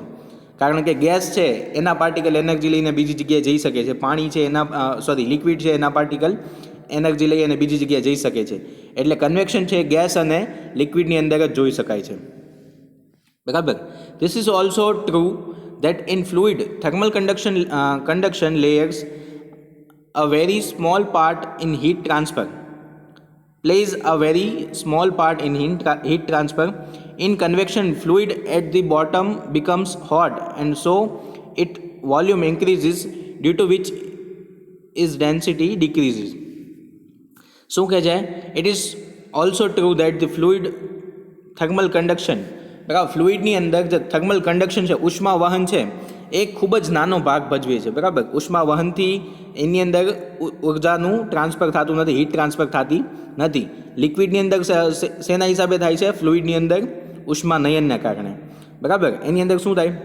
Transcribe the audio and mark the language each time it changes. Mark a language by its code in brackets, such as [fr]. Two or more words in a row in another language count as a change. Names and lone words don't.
[gu] કારણ કે ગેસ છે એના પાર્ટિકલ એનર્જી લઈને બીજી જગ્યાએ જઈ શકે છે, પાણી છે લિક્વિડ છે એના પાર્ટિકલ એનર્જી લઈ અને બીજી જગ્યાએ જઈ શકે છે. એટલે કન્વેક્શન છે ગેસ અને લિક્વિડની અંદર જ જોઈ શકાય છે. બરાબર. [en] this is also true that in fluid thermal conduction layers a very small part in heat transfer, plays a very small part in heat transfer. In convection, fluid at the bottom becomes hot and so its volume increases, due to which its density decreases. [gu] શું કહે છે? [en] It is also true that the fluid thermal conduction, [gu] બરાબર, ફ્લુઇડની અંદર જે [en] thermal conduction [gu] છે, ઉષ્મા વહન છે, એ ખૂબ જ નાનો ભાગ ભજવે છે. બરાબર. ઉષ્મા વહનથી એની અંદર ઉર્જાનું ટ્રાન્સફર થતું નથી, [en] heat transfer [gu] થતી નથી. લિક્વિડની અંદર શેના હિસાબે થાય છે? ફ્લુઇડની અંદર ઉષ્માનયનના કારણે. બરાબર. એની અંદર શું થાય?